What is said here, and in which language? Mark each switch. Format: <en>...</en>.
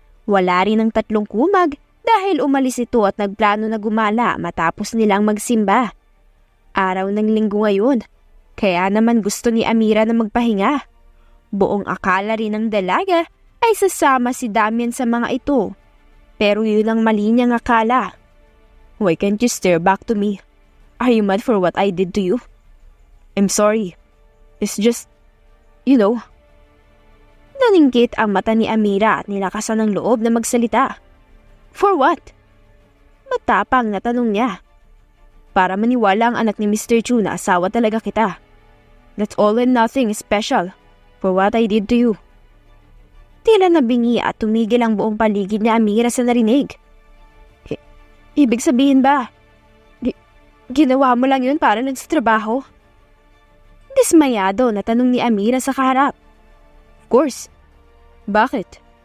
<tl>Wala rin ang tatlong kumag dahil umalis ito at nagplano na gumala matapos nilang magsimba. Araw ng linggo ngayon, kaya naman gusto ni Amira na magpahinga. Buong akala rin ng dalaga ay sasama si Damian sa mga ito. Pero yun ang mali niyang akala.</tl> <en>Why can't you stare back to me? Are you mad for what I did to you? I'm sorry. It's just,</en> <tl>Naningkit ang mata ni Amira at nilakasan ng loob na magsalita.</tl> <en>For what?</en> <tl>Matapang na tanong niya. Para maniwala ang anak ni Mr. Chu na asawa talaga kita.</tl> <en>That's all and nothing special for what I did to you.</en> <tl>Tila nabingi at tumigil ang buong paligid ni Amira sa narinig. Ibig sabihin ba, ginawa mo lang yun para lang sa trabaho? Dismayado na tanong ni Amira sa kaharap.</tl> <en>Of course.</en> <tl>Bakit?</tl>